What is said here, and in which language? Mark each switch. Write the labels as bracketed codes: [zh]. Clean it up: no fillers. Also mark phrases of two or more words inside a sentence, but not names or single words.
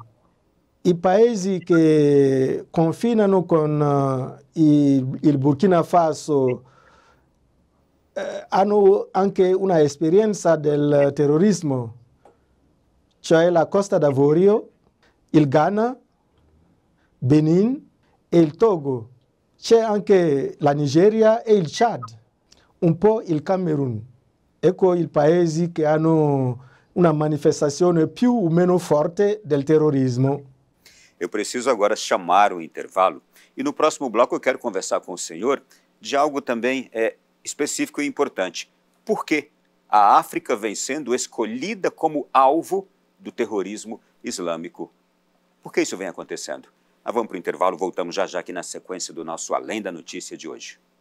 [it] I paesi che confinano con il Burkina Faso hanno anche una esperienza del terrorismo, cioè la Costa d'Avorio, il Ghana, Benin e il Togo. C'è anche la Nigeria e il Chad, un po' il Camerun. Ecco i paesi che hanno una manifestazione più o meno forte del terrorismo. [pt] Eu preciso agora chamar o intervalo e no próximo bloco eu quero conversar com o senhor de algo também específico e importante. Por que a África vem sendo escolhida como alvo do terrorismo islâmico? Por que isso vem acontecendo? Nós vamos para o intervalo, voltamos já aqui na sequência do nosso Além da Notícia de hoje.